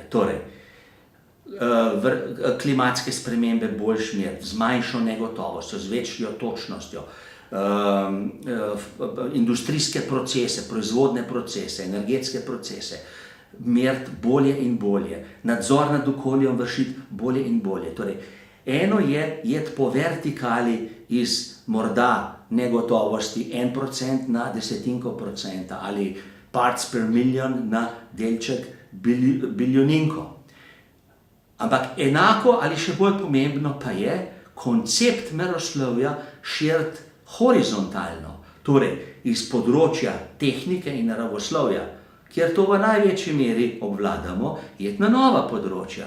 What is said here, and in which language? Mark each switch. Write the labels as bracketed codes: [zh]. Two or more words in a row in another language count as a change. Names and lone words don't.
[sl] Torej, klimatske spremembe boljš meriti, z manjšo negotovostjo, z večjo točnostjo, industrijske procese, proizvodne procese, energetske procese, meriti bolje in bolje, nadzor nad okoljem vršiti bolje in bolje. Torej, eno je iti po vertikali iz morda negotovosti 1% na desetinko procenta ali [en] parts per million [sl] na delček biljoninko. Ampak enako ali še bolj pomembno pa je koncept meroslovja širiti horizontalno, torej iz področja tehnike in naravoslovja, kjer to v največji meri obvladamo, iti na nova področja.